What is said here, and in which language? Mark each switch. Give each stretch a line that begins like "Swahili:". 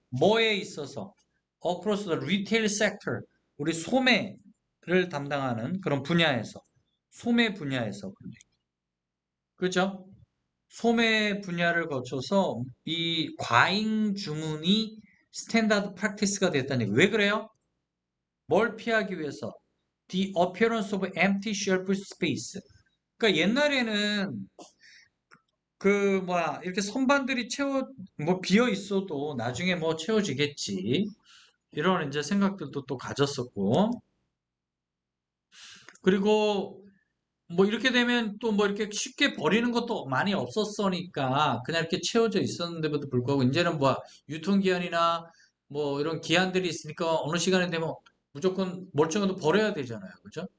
Korean: 뭐에 있어서
English: across the retail sector
Korean: 우리 소매를 담당하는 그런 분야에서 소매 분야에서 그죠? 소매 분야를 거쳐서 이 과잉 주문이 스탠다드 프랙티스가 됐다는 얘기예요. 왜 그래요? 뭘 피하기 위해서?
English: The appearance of empty shelf space.
Korean: 그러니까 옛날에는 그 뭐야 이렇게 선반들이 뭐 비어 있어도 나중에 뭐 채워지겠지 이런 이제 생각들도 또 가졌었고 그리고 뭐 이렇게 되면 또 뭐 이렇게 쉽게 버리는 것도 많이 없었으니까 그냥 이렇게 채워져 있었는데도 불구하고 이제는 뭐 유통기한이나 뭐 이런 기한들이 있으니까 어느 시간이 되면 무조건 멀쩡한 거 버려야 되잖아요. 그죠?